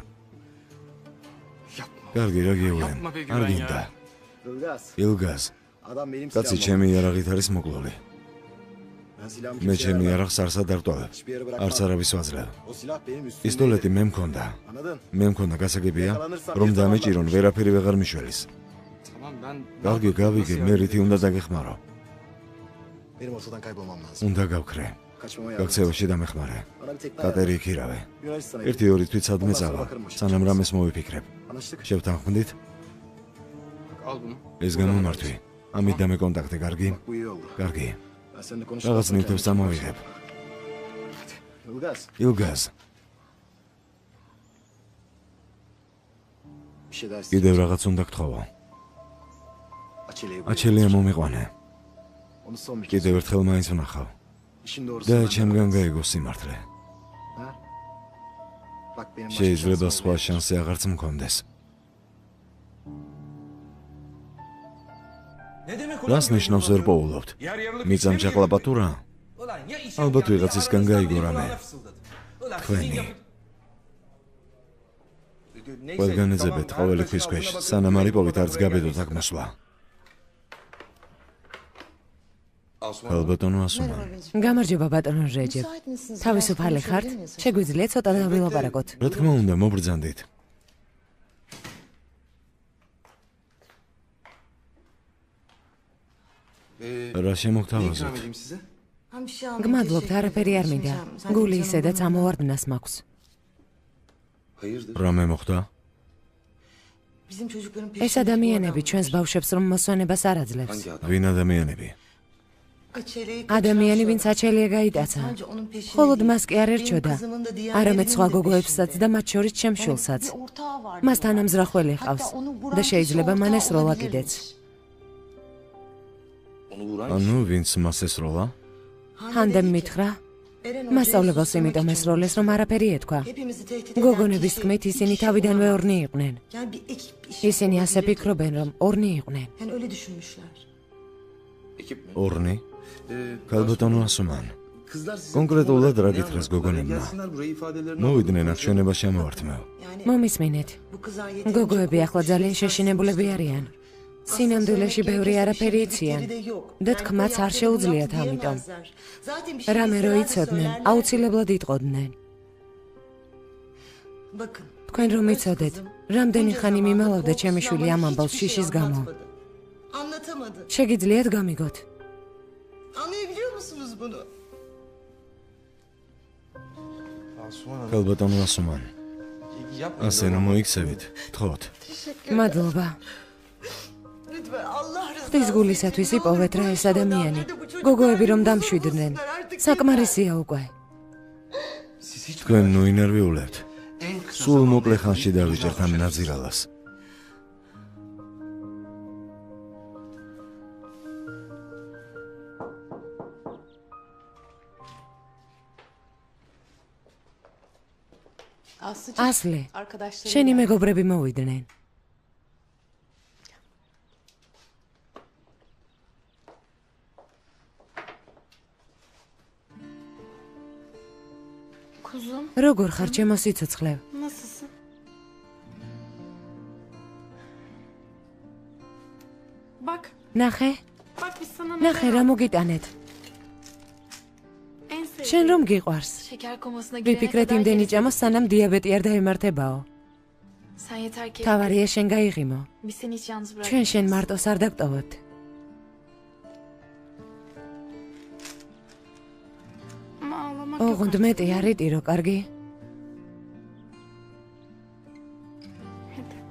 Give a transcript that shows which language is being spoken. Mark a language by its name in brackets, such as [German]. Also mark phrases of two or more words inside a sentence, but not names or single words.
[Turkish] Yapma. [Georgian] კარგი რა გეუბნები. [Turkish] Yapma be [Georgian] არ [Turkish] Güven [Georgian] გინდა. [Turkish] ya. Ilgaz. [Georgian] ილგაზ. [Turkish] Adam benim [Georgian] კაცი [Turkish] silahımı [Georgian] ჩემი იარაღით არის მოკლული. [Turkish] Ben silahımı [Georgian] მე [Turkish] kimseye [Georgian] ჩემი [Turkish] vermem. [Georgian] იარაღს არც ადარტოვებ. [Turkish] Hiçbir yere [Georgian] არც [Turkish] bırakmam. [Georgian] არავის ვაძლევ. [Turkish] O silah benim üstümde. [Georgian] პისტოლეტი მე მქონდა. [Turkish] Anladın? [Georgian] მე მქონდა გასაგებია, რომ დამეჭირონ ვერაფერი ვეღარ მიშველის. [Turkish] Tamam ben... [Georgian] კარგი, გავიგე, მე რითი უნდა დაგეხმარო. [Turkish] Benim ortadan kaybolmam lazım. [Georgian] უნდა გავქრე. [Turkish] Kaçmama yardım et. [Georgian] გაქცევაში დამეხმარე. [Turkish] Bana bir tekne [Georgian] კატერი [Turkish] ayarla. [Georgian] იქირავე. [Turkish] Yunanistan'a [Georgian] ერთი ორი თვით სადმე წავა. სანამ რამეს მოვიფიქრებ. [Turkish] Anlaştık. [Georgian] შევთანხმდით? [Turkish] Al bunu. [Georgian] ეს გამომართვი. ამით დამეკონტაქტე, კარგი? [Turkish] Bak bu iyi oldu. [Georgian] კარგი. [Turkish] Ben seninle [Georgian] რაღაც [Turkish] konuşmazsam [Georgian] ნივთებს [Turkish] kendimi [Georgian] წამოვიღებ. [Turkish] Ilgaz. [Georgian] ილგაზ, [Turkish] Bir şey daha [Georgian] კიდევ [Turkish] isteyeceğim. [Georgian] რაღაც უნდა გთხოვო. [Turkish] Açelya'yı buraya [Georgian] აჩელია [Turkish] getir. [Georgian] მომიყვანე. [Turkish] Onu son bir kez. [Georgian] კიდევ ერთხელ მაინც ვნახავ. [Turkish] İşin doğrusu. [Georgian] და [Turkish] benden [Georgian] ჩემგან [Turkish] biraz. [Georgian] გაიგო სიმართლე. [Turkish] Ha? Bak benim başka [Georgian] შეიძლება [Turkish] şansım [Georgian] სხვა [Turkish] olmayacak. [Georgian] შანსი აღარც მქონდეს. რას ნიშნავს ვერ პოულობთ? მიწამ ჩაყლაპა თუ რა? ალბათ ვიღაცისგან გაიგო რამე. თქვენი. ყველგან ეძებეთ ყოველი ქვის ქვეშ, სანამ არ იპოვით არც გაბედოთ აქ მოსვლა. ალბათონო ასუმან. გამარჯობა ბატონო რეჯებ. თავისუფალი ხართ? შეგვიძლია ცოტა დავილაპარაკოთ. რა თქმა უნდა, მობრძანდით. რა [Turkish] Ne [Georgian] შემოგთავაზოთ? [Turkish] ikram edeyim size? [Georgian] გმადლობთ, არაფერი არ მინდა. გული ისედაც ამოვარდნას მაქვს. [Turkish] Hayırdır? [Georgian] რამე მოხდა? ეს ადამიანები ჩვენს ბავშვებს რომ მოსვენებას არ აძლევს. [Turkish] Hangi adam? [Georgian] ვინ ადამიანები? ადამიანი, ვინც აჩელია გაიტაცა. მხოლოდ მას კი არ ერჩოდა. არამედ სხვა გოგოებსაც და მათ შორის შემშულსაც. მას თანამზრახველი ჰყავს და შეიძლება მან ესროლა კიდეც. [Turkish] Onu vuran [Georgian] ანუ ვინც მას ესროლა? ჰანდემ მითხრა, მასწავლებლს იმიტომ ესროლეს, რომ არაფერი ეთქვა. გოგონების თქმით, ისინი თავიდანვე ორნი იყვნენ. ისინი ასე ფიქრობენ, რომ ორნი იყვნენ. [Turkish] ekip mi? [Georgian] ორნი? Ee, ქალბატონო ასუმან. [Turkish] Kızlar size [Georgian] კონკრეტულად რა [Turkish] ne [Georgian] გითხრეს [Turkish] anlattılar? [Georgian] გოგონებმა? [Turkish] Gelsinler buraya ifadelerini [Georgian] მოვიდნენ [Turkish] alın. [Georgian] აქ ჩვენებას შემოვართმევ. მომისმინეთ. გოგოები ახლა ძალიან შეშინებულები არიან. სინამდვილეში ბევრი არაფერი იციან და თქმაც არ შეუძლიათ ამიტომ. რამე რო იცოდნენ, აუცილებლად იტყოდნენ. თქვენ რომ იცოდეთ, რამდენი ხანი მიმალავდა ჩემი შვილი ამ ამბავს შიშის გამო. შეგიძლიათ გამიგოთ. [Turkish] Anlayabiliyor musunuz bunu? [Georgian] ქალბატონო ასუმან. [Turkish] Yapma. [Georgian] ასე რომ მოიქცევით, თხოვთ. მადლობა. [Turkish] Lütfen Allah rızası [Georgian] ღვთის გულისათვის იპოვეთ რა ეს ადამიანი. გოგოები რომ დამშვიდნენ. საკმარისია უკვე. [Turkish] Siz hiç [Georgian] თქვენ ნუ ინერვიულებთ. [Turkish] en kısa [Georgian] სულ [Turkish] zamanda [Georgian] მოკლე ხანში [Turkish] yapacağınız [Georgian] დავიჭერთ ამ [Turkish] şeyler. [Georgian] ნაძირალას. ასლი, შენი მეგობრები მოვიდნენ. [Turkish] Kuzum, [Georgian] როგორ ხარ ჩემო სიცოცხლე? [Turkish] nasılsın? Bak, [Georgian] ნახე, [Turkish] bak biz sana [Georgian] ნახე რა მოგიტანეთ. [Turkish] en [Georgian] შენ [Turkish] sevdiğim [Georgian] რომ გიყვარს? [Turkish] şeker komasına girene [Georgian] ვიფიქრეთ [Turkish] kadar [Georgian] იმდენი [Turkish] geleceğiz. [Georgian] ჭამოს, სანამ diabeti არ დაემართებაო. [Turkish] Sen yeter ki [Georgian] თავარია შენ გაიღიმო. [Turkish] biz seni hiç yalnız [Georgian] ჩვენ [Turkish] bırakmayacağız. [Georgian] შენ მარტოს არ დაგტოვოთ. [Turkish] Ama ağlamak yok [Georgian] ოღონდ [Turkish] artık. [Georgian] მეტი არ იტირო, კარგი? [Turkish] Hadi.